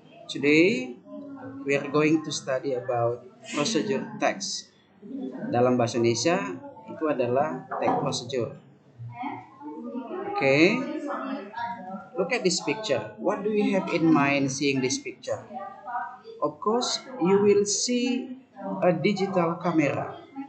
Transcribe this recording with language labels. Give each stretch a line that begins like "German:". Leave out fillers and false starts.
English: Today, we are going to study about procedure text.
Indonesian: Dalam bahasa Indonesia, itu adalah text procedure.
English: Okay, look at this picture. What do you have in mind seeing this picture? Of course, you will see a digital camera.